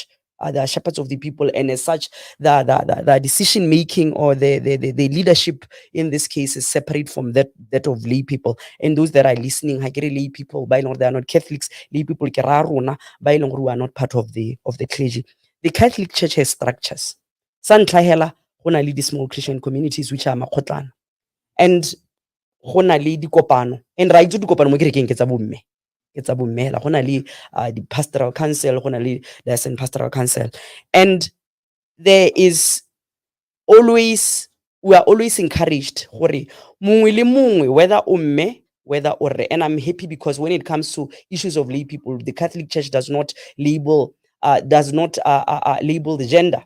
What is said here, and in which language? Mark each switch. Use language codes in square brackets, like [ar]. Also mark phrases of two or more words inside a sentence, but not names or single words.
[en] They are shepherds of the people, and as such, the decision making or the leadership in this case is separate from that of lay people. And those that are listening, lay people, by they are not Catholics, lay people who are not part of the clergy. The Catholic Church has structures. [st] Santlahela, hona le [en] small Christian communities which are [st] makotlana, and hona le dikopano, and ra itse dikopano mo kerekeng ke tsa bomme. [en] It's the pastoral council, the pastoral council, and there is always, we are always encouraged, whether umme, whether or, and I'm happy because when it comes to issues of lay people, the Catholic Church does not label the gender.